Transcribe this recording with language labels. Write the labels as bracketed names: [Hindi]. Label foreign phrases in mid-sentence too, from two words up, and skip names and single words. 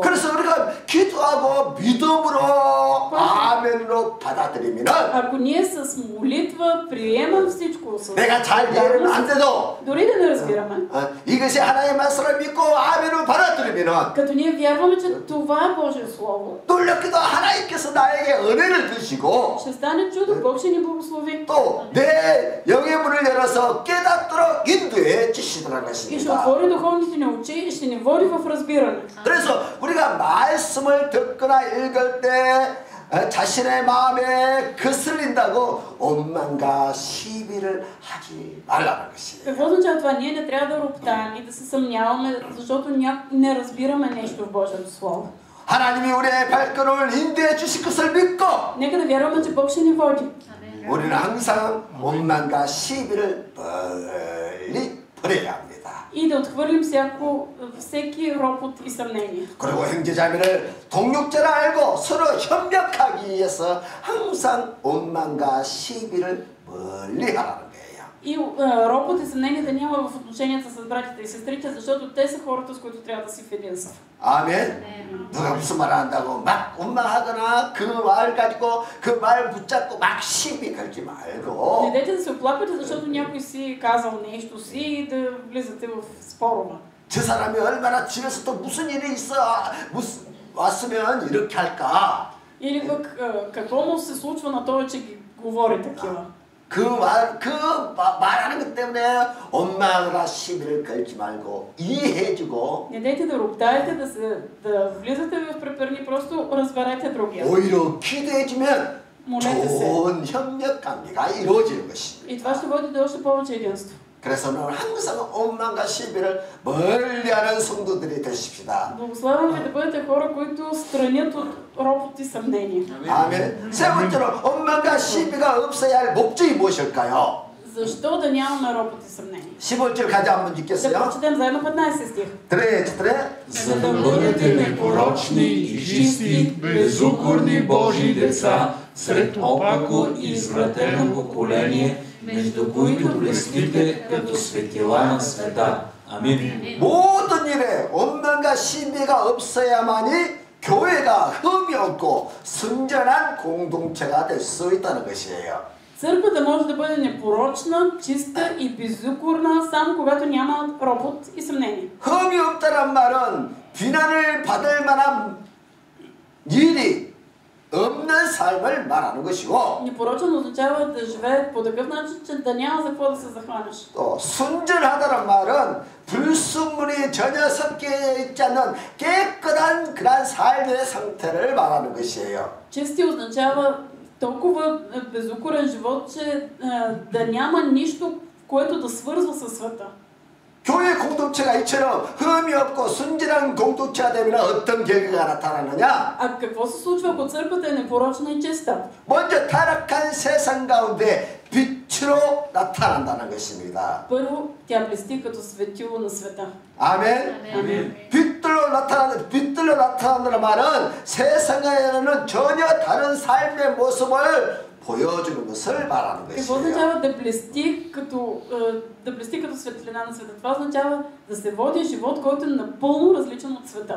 [Korean] 그래서 우리가 기도하고 믿음으로 아멘으로 받아들이면은 [Bulgarian] Ако ние с молитва приемам всичко с [Korean] 내가 잘 이해는 안 돼도 [Bulgarian] дори да не разбираме, [Korean] 이것이 하나님의 말씀을 믿고 아멘으로 받아들이면은 [Bulgarian] като ние вярваме, че това е Божие Слово, [Korean] 놀랍게도 하나님께서 나에게 은혜를 주시고 [Bulgarian] ще стане чудо, Бог ще ни благослови. [Korean] 또 내 영의 문을 열어서 깨닫도록 인도해 주시더라는 [Bulgarian] И ще [Korean] 것입니다. [Bulgarian] отвори духовните ни очи и ще ни води в разбиране. [Korean] 그래서 우리가 말씀을 듣거나 읽을 때 자신의 마음에 거슬린다고 원망과 시비를 하지 말라는 것이에요. [Bulgarian] Какво означава това? Ние не трябва да роптаем и да се съмняваме, защото не разбираме нещо в Божието Слово. [Korean] 하나님이 우리의 발걸음을 인도해 주실 것을 믿고 [Bulgarian] Нека да вярваме, че Бог ще ни води. [Korean] 우리는 항상 원망과 시비를 멀리 버려야 합니다. [Bulgarian] И да отхвърлим всеки ропот и съмнение. [Korean] 그리고 형제자매를 동력자라 알고 서로 협력하기 위해서 항상 원망과 시비를 멀리 하라는 거예요. [Bulgarian] И ропот и съмнение да няма в отношенията с братите и сестрите, защото те са хората, с които трябва да си в единство. [Korean] 아멘. 누가 무슨 말 한다고 막 원망하거나 그 말 가지고 그 말 붙잡고 막 시비 걸지 말고. [Bulgarian] Не дайте да се оплаквате, защото някой си казал нещо си и да влизате в спорове. [Korean] 저 사람이 얼마나 집에서 또 무슨 일이 있어 무슨 왔으면 이렇게 할까? [Bulgarian] Или пък какво му се случва на това, че ги говори такива. [Korean] 말하는 것 때문에 원망이나 시비를 걸지 말고 이해해주고. [Bulgarian] Не дайте да роптаете, да влизате в препирни, просто разберете другия. [Korean] 오히려 기도해주면 [Bulgarian] Молете се. [Korean] 좋은 협력 관계가 이루어지는 것입니다. [Bulgarian] И това ще води до още повече единство. [Korean] 그래서 오늘 항상 원망과 시비를 멀리하는 성도들이 되십시다. [Bulgarian] Благославям ви да бъдете хора, които странят от ропот и съмнение. [Korean] 아멘. 세 번째로 원망과 시비가 없어야 할 목적이 무엇일까요? [Bulgarian] Защо да нямаме ропот и съмнение? [Korean] 15절 가자 한번 [Bulgarian] Да [Korean] 읽겠어요. [Bulgarian] прочетем заедно 15 стих. 드레. За да бъдете непорочни и чисти, безукорни Божии деца, сред опако и извратено поколение, между които блестите като светила на света. Амин. [Korean] 모든 일에 원망과 시비가 없어야만이 교회가 흠이 없고 순전한 공동체가 될 수 있다는 것이에요. [Bulgarian] Църквата може да бъде непорочна, чиста и безукорна, само когато няма ропот и съмнение. [Korean] 흠이 없다란 말은 비난을 받을 만한 일이 없는 삶을 말하는 것이고, [Bulgarian] Непорочен означава да живее по такъв начин, че да няма за какво да се захванеш. [Korean] 또 순전하다란 말은 불순물이 전혀 섞여 있지 않는 깨끗한 그런 삶의 상태를 말하는 것이에요. [Bulgarian] Чисти означава толкова безукорен живот, че да няма нищо, което да свързва със света. [Korean] 교회 공동체가 이처럼 흠이 없고 순진한 공동체가 되면 어떤 결과가 나타나느냐? [Bulgarian] А какво се случва, ако църквата е непорочна и чиста? [Korean] 먼저 타락한 세상 가운데 빛으로 나타난다는 것입니다. [Bulgarian] Първо, тя блести като светило на света. [Korean] 아멘. [Bulgarian] Амин. [Korean] 빛들로 나타난다는 말은 세상에는 전혀 다른 삶의 모습을 보여주는 것을 말하는 [Bulgarian] Какво [Korean] 것이에요. [Bulgarian] означава да блести като светлина на света? Това означава да се води живот, който е напълно различен от света.